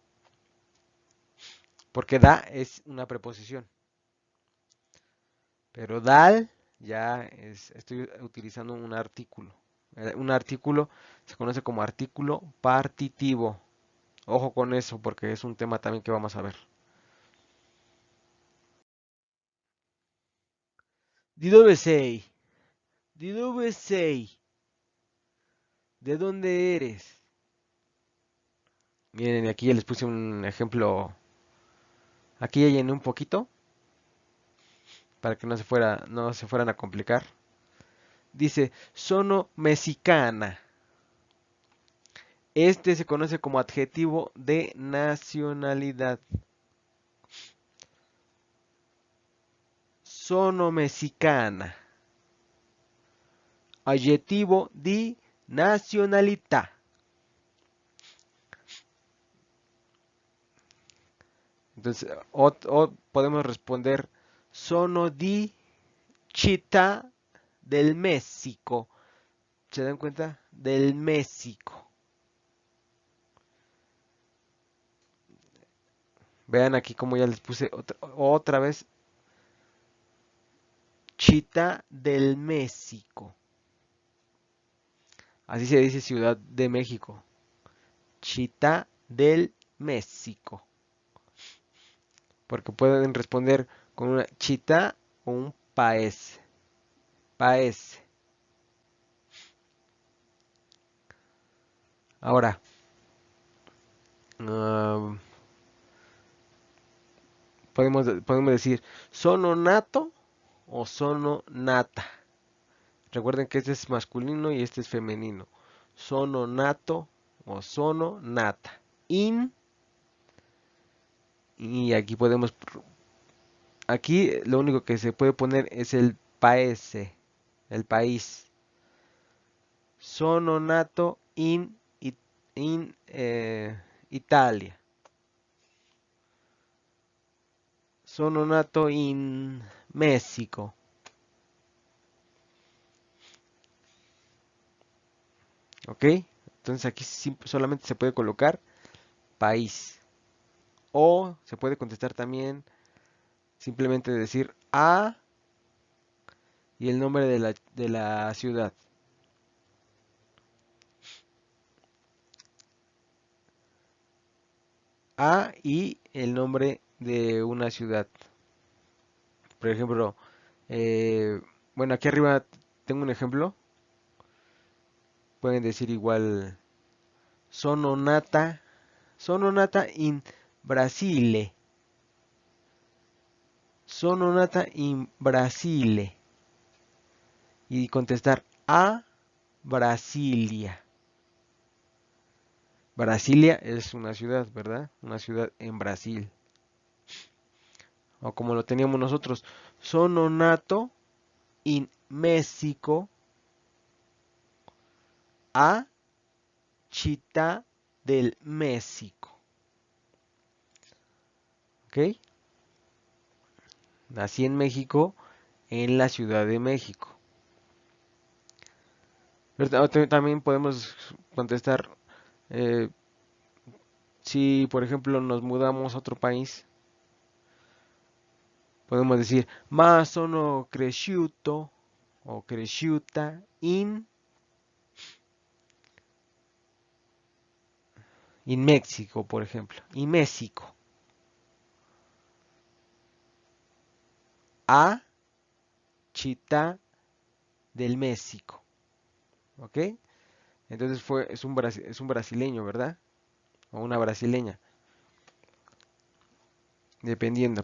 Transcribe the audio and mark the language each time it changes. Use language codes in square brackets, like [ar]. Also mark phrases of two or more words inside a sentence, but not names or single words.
[es] Porque da es una preposición. Pero dal ya estoy utilizando un artículo. Un artículo se conoce como artículo partitivo. Ojo con eso porque es un tema también que vamos a ver. [it] Di dove sei? Di dove sei? [es] ¿De dónde eres? Miren, aquí ya les puse un ejemplo. Aquí ya llené un poquito para que no se fueran a complicar. [it] Dice, sono mexicana. [es] Este se conoce como adjetivo de nacionalidad. [it] Sono mexicana. Adjetivo di nazionalità. [es] Entonces, o podemos responder, [it] sono di città del México. [es] ¿Se dan cuenta? Del México. Vean aquí como ya les puse otra vez. [it] Città del México. [es] Así se dice Ciudad de México. [it] Città del México. [es] Porque pueden responder con [it] una città o un paese. [es] Paese. Ahora, ah, podemos decir [it] sono nato o sono nata. [es] Recuerden que este es masculino y este es femenino. [it] Sono nato o sono nata. [es] Y aquí lo único que se puede poner es el paese, el país. [it] Sono nato in Italia. Sono nato in México. [es] ¿Ok? Entonces aquí solamente se puede colocar país. O se puede contestar también simplemente decir A y el nombre de la ciudad. A y el nombre de una ciudad. Por ejemplo, bueno, aquí arriba tengo un ejemplo. Pueden decir igual [it] sono nata in Brasile. Sono nata in Brasile. [es] Y contestar a Brasilia. Brasilia es una ciudad, ¿verdad? Una ciudad en Brasil. O como lo teníamos nosotros, [it] sono nato in México a Città del México. [es] ¿Ok? Nací en México, en la Ciudad de México. Pero también podemos contestar, eh, si por ejemplo nos mudamos a otro país, podemos decir, [it] ma sono cresciuto o cresciuta in México, [es] por ejemplo. [it] In México. A Città del México. [es] ¿Ok? Entonces es un brasileño, ¿verdad? O una brasileña, dependiendo.